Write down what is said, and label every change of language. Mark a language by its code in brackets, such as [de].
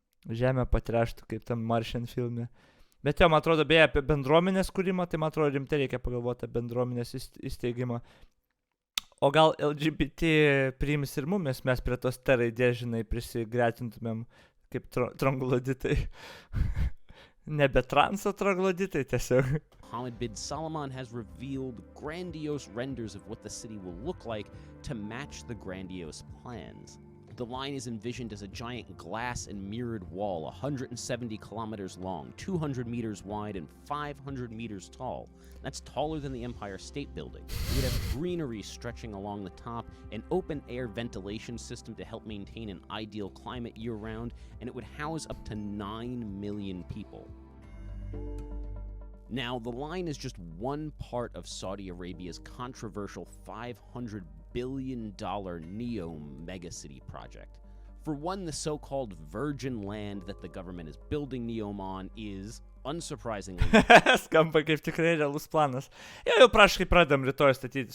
[lt] Žemę patreštų, kaip tam Martian filme. Bet jo, man atrodo, beje, apie bendruomenės kūrimą, tai man atrodo, rimtai reikia pagalvoti apie bendruomenės įsteigimą. O gal LGBT priims ir mumis, mes prie tos T raidės, žinai, prisigretintumėm kaip trogloditai. Nebe transo trogloditai, tiesiog. [en] Mohammed bin Salman has revealed grandiose renders of what the city will look like to match the grandiose plans. The line is envisioned as a giant glass and mirrored wall, 170 kilometers long, 200 meters wide, and 500 meters tall. That's taller than the Empire State Building. It would have greenery stretching along the top, an open-air ventilation system to help maintain an ideal climate year-round, and it would house up to 9 million people. Now, the line is just one part of Saudi Arabia's controversial $500 billion Neo megacity project. For one, the so-called virgin land that the government is building Neom on is, unsurprisingly, [lt] skamba kaip tikrai realus planas. Jau praškai pradam rytoj statyti.